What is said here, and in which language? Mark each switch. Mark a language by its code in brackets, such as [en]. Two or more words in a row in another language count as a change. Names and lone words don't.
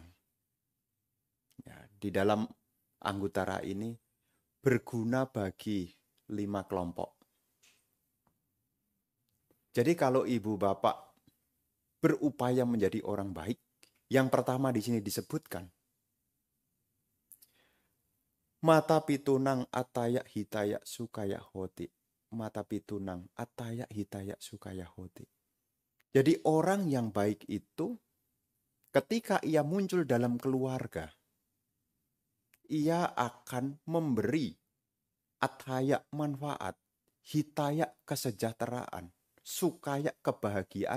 [id] Ya, di dalam Anguttara ini berguna bagi 5 kelompok. Jadi kalau ibu bapak berupaya menjadi orang baik, yang pertama di sini disebutkan, [pi] mata pitunang atayak hitayak sukaya hoti. Mata pitunang atayak hitayak sukaya hoti. [id] Jadi orang yang baik itu ketika ia muncul dalam keluarga, ia akan memberi ataya manfaat, hitaya kesejahteraan, sukaya kebahagiaan.